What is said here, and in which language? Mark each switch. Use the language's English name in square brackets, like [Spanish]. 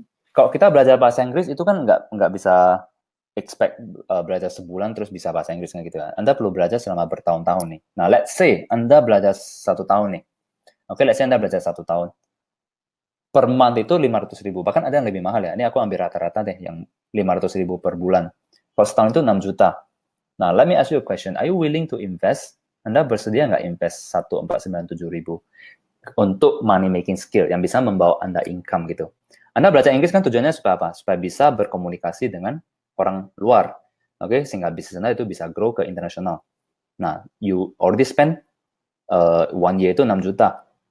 [Indonesian] Kalau kita belajar bahasa Inggris itu kan nggak bisa expect belajar sebulan terus bisa bahasa Inggris gitu kan. Anda perlu belajar selama bertahun-tahun nih. Nah, let's say Anda belajar 1 tahun nih. Oke, let's say Anda belajar 1 tahun. Per month itu 500.000, bahkan ada yang lebih mahal ya. Ini aku ambil rata-rata deh, yang 500.000 per bulan. Kalau setahun itu 6 juta. [English] Nah, let me ask you a question. Are you willing to invest? [Indonesian] Anda bersedia nggak invest 1.497.000 untuk money making skill yang bisa membawa Anda income gitu? Anda belajar Inggris kan tujuannya supaya apa? Supaya bisa berkomunikasi dengan orang luar. Oke, sehingga bisnis Anda itu bisa grow ke internasional. Nah, [English] you already spend 1 year [Indonesian] itu 6 juta.